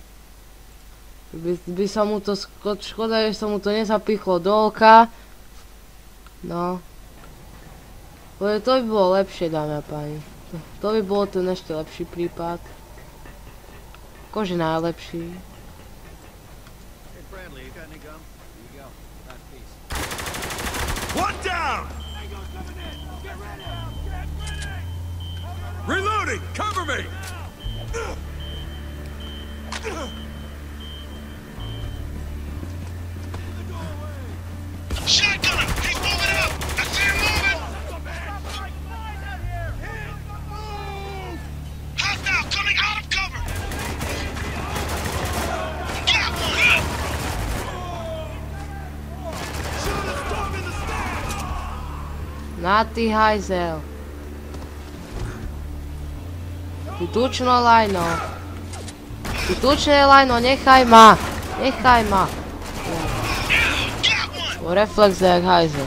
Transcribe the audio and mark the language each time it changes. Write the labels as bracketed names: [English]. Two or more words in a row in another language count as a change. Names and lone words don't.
[Slovak] By sa mu to, škoda, že sa mu to nezapichlo do oka. No. To by bolo lepšie, dámy a páni. To by bol ten ešte lepší prípad. Akože najlepší. [English] One down! Reloading! Cover me! Shotgun him! He's moving up! I see him moving! Hostile coming out of cover! Got one! [Slovak] Na ty hajzel. Ty tučno lajno. Ty tučné lajno, nechaj ma. Nechaj ma. Reflex jak hajzel.